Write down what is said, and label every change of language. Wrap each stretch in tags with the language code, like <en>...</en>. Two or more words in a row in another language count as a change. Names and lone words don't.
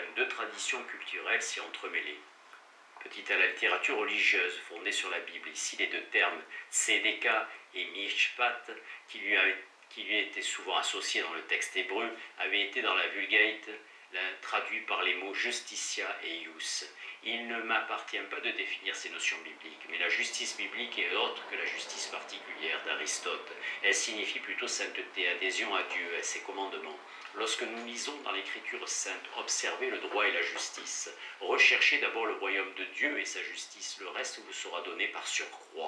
<fr>2 traditions culturelles s'y entremêlaient. Petit à la littérature religieuse fondée sur la Bible, ici les 2 termes tzedeka et mishpat, qui lui étaient souvent associés dans le texte hébreu, avaient été dans la Vulgate traduits par les mots justitia et ius. Il ne m'appartient pas de définir ces notions bibliques, mais la justice biblique est autre que la justice particulière d'Aristote. Elle signifie plutôt sainteté, adhésion à Dieu, à ses commandements. Lorsque nous lisons dans l'Écriture sainte, observez le droit et la justice. Recherchez d'abord le royaume de Dieu et sa justice, le reste vous sera donné par surcroît.</fr>